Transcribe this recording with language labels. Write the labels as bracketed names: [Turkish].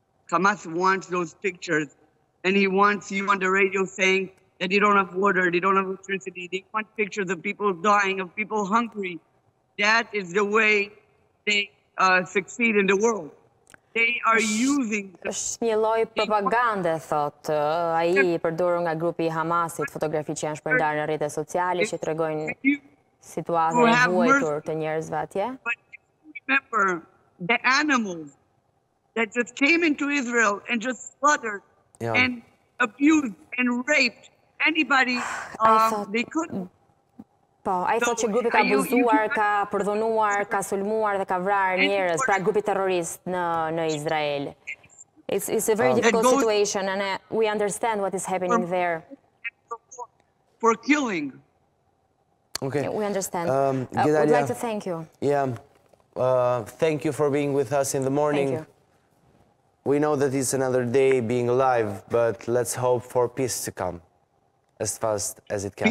[English] Hamas wants those pictures, and he wants you on the radio saying that they don't have water, they don't have electricity, they want pictures of people dying, of people hungry. That is the way they succeed in the world. They are using... [Albanian] është një lloj propagande, thot ai përdorur nga grupi I Hamasit, fotografi që janë shpërndarë në rrjetet sociale që tregojnë situatën e vuajtur të njerëzve atje. [English] But remember, the animals that just came into Israel and just slaughtered and abused and raped anybody they could. [Albanian] Po, ai thot që grupi ka abuzuar, ka përdhunuar, ka sulmuar dhe ka vrarë njerëz, pra grupi terrorist në Izrael. [English] It's a very difficult situation and we understand what is happening there. For killing. Okay. We understand. We'd like to thank you. Yeah. Thank you for being with us in the morning. Thank you. We know that it's another day being alive, but let's hope for peace to come as fast as it can.